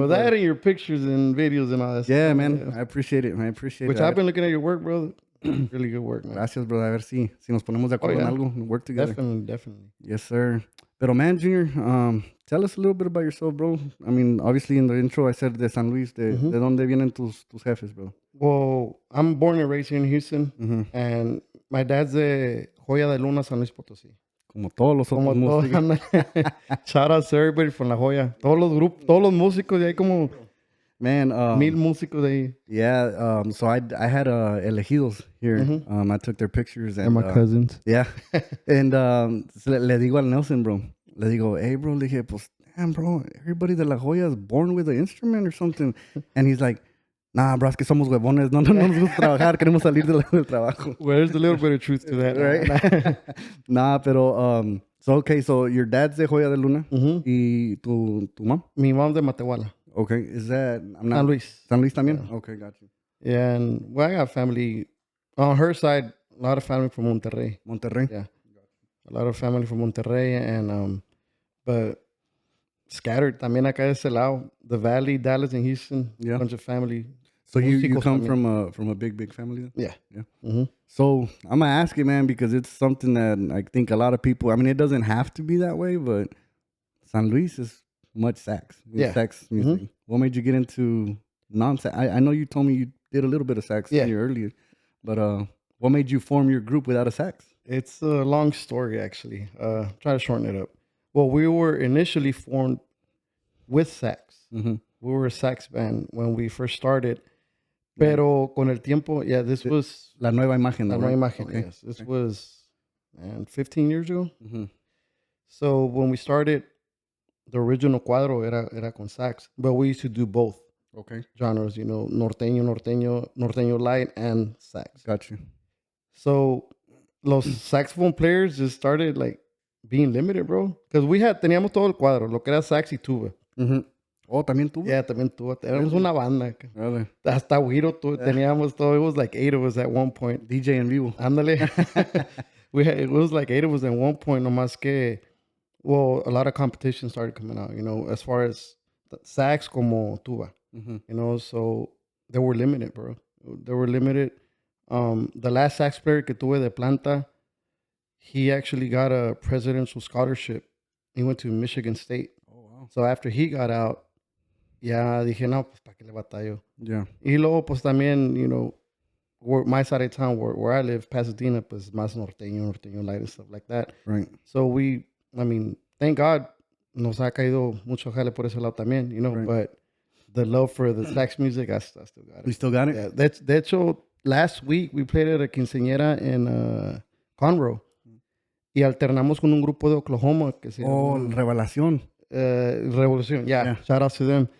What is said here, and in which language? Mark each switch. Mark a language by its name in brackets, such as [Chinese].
[English] Well, that and your pictures and videos and all that yeah, stuff. Man. Yeah. I appreciate it. I appreciate it. Which I've been looking at your work, bro. Really good work, man. [Spanish] Gracias, brother. A ver si nos ponemos de acuerdo en algo [English] and work together. Definitely. Yes, sir. Pero, man, Junior, tell us a little bit about yourself, bro. I mean, obviously in the intro I said de San Luis. [Spanish] ¿De dónde vienen tus jefes, bro? [English] Well, I'm born and raised here in Houston. And my dad's de Joya de Luna, San Luis Potosí. [Spanish] Como todos los otros músicos. [English] Shout out to everybody from La Joya. [Spanish] Todos los grupos, todos los músicos, y hay como 1000 músicos de ahí. [English] Yeah, so I had elegidos here. I took their pictures. And my cousins. Yeah. And [Spanish] le digo al [English] Nelson, bro. [Spanish] Le digo, [English] hey, bro, [Spanish] le dije, pues, [English] damn, bro, everybody de La Joya is born with an instrument or something. And he's like, nah, bro, [Spanish] es que somos huevones. No nos gusta trabajar. Queremos salir del trabajo. [English] Well, there's a little bit of truth to that. Right? Nah, pero, so your dad's de Joya de Luna. [Spanish] ¿Y tu mom? Mi mom de Matehuala. [English] Okay, is that... [Spanish] San Luis. San Luis también? [English] Yeah. Okay, got you. Yeah, and I got family, on her side, a lot of family from Monterrey. Monterrey? Yeah. A lot of family from Monterrey, and, but scattered [Spanish] también acá de ese lado. [English] The Valley, Dallas, and Houston. Yeah. A bunch of family. So you come from a big family? Yeah. Yeah. So I'm going to ask you, man, because it's something that I think a lot of people, I mean, it doesn't have to be that way, but San Luis is much sax. Yeah. Sax music. What made you get into non-sax? I know you told me you did a little bit of sax earlier, but what made you form your group without a sax? It's a long story, actually. Try to shorten it up. Well, we were initially formed with sax. We were a sax band when we first started. [Spanish] Pero con el tiempo, [English] this was... [Spanish] La Nueva Imagen. [English] La Nueva Imagen, okay. Yes. This was, 15 years ago. So when we started, the original [Spanish] cuadro era con [English] sax. But we used to do both genres, norteño light, and sax. Gotcha. So los saxophone players just started, like, being limited, bro. Because [Spanish] teníamos todo el cuadro, lo que era sax y tuba. Oh, ¿también tuba? Yeah, también tuba. Éramos una banda. [English] Really? [Spanish] Hasta güiro teníamos todo. [English] It was like 8 of us at one point. [Spanish] DJ en vivo. Ándale. [English] It was like 8 of us at one point. [Spanish] Nomás que, [English] well, a lot of competition started coming out, as far as sax como tuba. So they were limited, bro. They were limited. The last sax player [Spanish] que tuve de planta, [English] he actually got a presidential scholarship. He went to Michigan State. Oh, wow. So after he got out, [Spanish] dije, no, pues, ¿para qué le batallo? [English] Yeah. [Spanish] Y luego, pues, también, [English] my side of town, where I live, Pasadena, [Spanish] pues, más [English] norteño light and stuff like that. Right. So thank God, [Spanish] nos ha caído mucho jale por ese lado también, [English] right. But the love for the sax music, I still got it. You still got it? Yeah. [Spanish] De hecho, [English] last week, we played at a quinceañera in Conroe. [Spanish] Y alternamos con un grupo de Oklahoma que se llama... Revelación. [English] Revolución, yeah. Shout out to them.